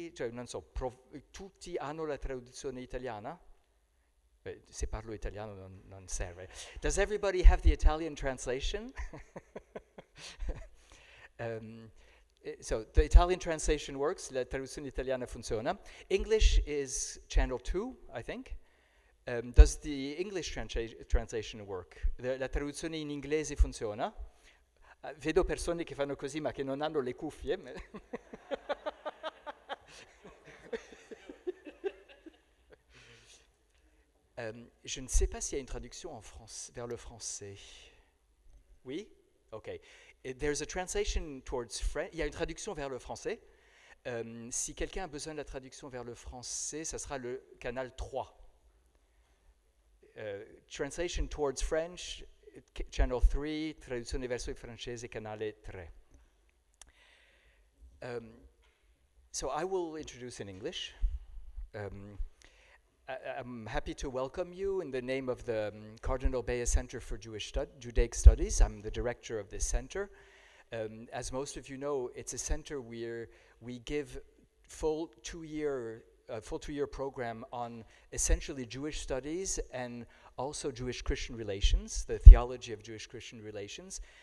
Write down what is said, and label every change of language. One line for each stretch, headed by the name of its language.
Italian: Non so, tutti hanno la traduzione italiana? Se parlo italiano non serve.
English: Does everybody have the Italian translation? So the Italian translation works,
Italian: la traduzione italiana funziona.
English: English is channel 2, I think. Does the English translation work?
Italian: La traduzione in inglese funziona? Vedo persone che fanno così ma che non hanno le cuffie.
French: Je ne sais pas s'il y a une traduction en vers le français. Oui? Ok.
English: There's a translation towards French.
French: Il y a une traduction vers le français. Si quelqu'un a besoin de la traduction vers le français, ça sera le canal 3.
English: Translation towards French, channel 3,
Italian: traduzione verso il francese, canale 3.
English: So I will introduce in English. I'm happy to welcome you in the name of the Cardinal Center for Judaic Studies. I'm the director of this center. As most of you know, it's a center where we give full two-year program on essentially Jewish studies and also Jewish-Christian relations, the theology of Jewish-Christian relations.